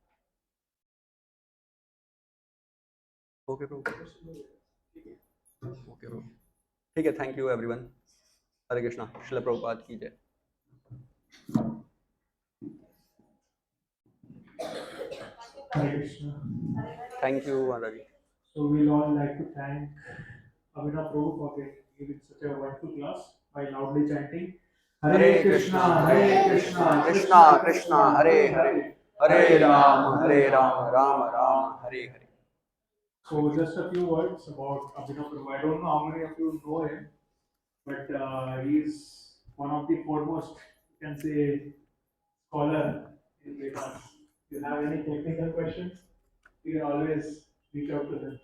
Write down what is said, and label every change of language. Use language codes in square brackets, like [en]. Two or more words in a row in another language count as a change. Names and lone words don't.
[en] okay bro, okay bro, [hi] ठीक है, [en] thank you everyone. [hi] हरे कृष्णा, श्रील प्रभुपाद की जय। Hare Krishna. [en] thank you [hi] माता जी। [en] So we'll all like to thank Abhinav Prabhu for giving such a wonderful class by loudly chanting हरे Hare कृष्णा Krishna, हरे Hare कृष्णा Krishna, कृष्णा Krishna कृष्णा Krishna, हरे Hare हरे, Hare, हरे Hare राम Ram, हरे Hare राम Ram, राम Ram राम Ram, हरे Hare हरे। Hare. So just a few words about Abhinav Prabhu. I don't know how many of you know him, but he's one of the foremost, you can say, scholar in Vedas. If you have any technical questions, you can always reach out to him.